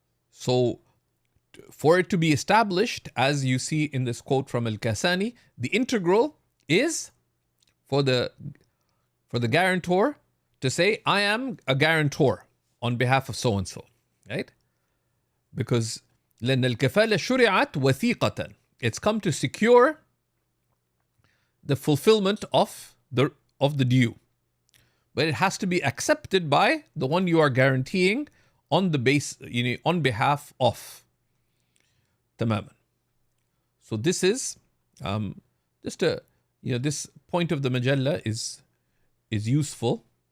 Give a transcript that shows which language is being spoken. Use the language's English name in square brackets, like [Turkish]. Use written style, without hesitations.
[English] So for it to be established, as you see in this quote from Al-Kasani, the integral is for the guarantor to say, I am a guarantor on behalf of so-and-so, right? Because [Arabic] لأن الكفالة شرعت وثيقة. [English] It's come to secure the fulfillment of the due. But it has to be accepted by the one you are guaranteeing on the base, on behalf of. Tamaman. So this is just this point of the Majalla is useful.